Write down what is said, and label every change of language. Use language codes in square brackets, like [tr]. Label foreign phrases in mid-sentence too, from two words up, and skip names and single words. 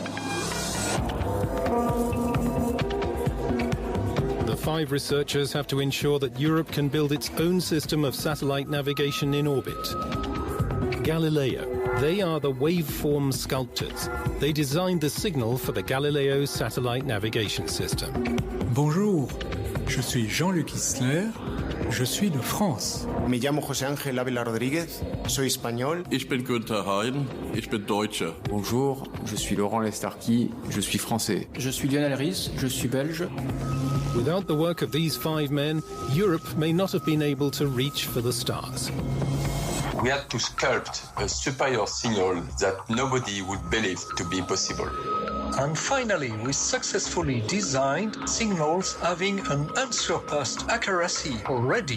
[en] The 5 researchers have to ensure that Europe can build its own system of satellite navigation in orbit. Galileo. They are the waveform sculptors. They designed the signal for the Galileo satellite navigation system. [fr] Bonjour, je suis Jean-Luc Isler, je suis de France. [es] Me llamo José Ángel Ávila Rodríguez, soy español. [de] Ich bin Günther Hein, ich bin Deutsche. [fr] Bonjour, je suis Laurent Lestarki, je suis français. Je suis Lionel Ries, je suis belge. [en] Without the work of these 5 men, Europe may not have been able to reach for the stars. We had to sculpt a superior signal that nobody would believe to be possible. And finally, we successfully designed signals having an unsurpassed accuracy already.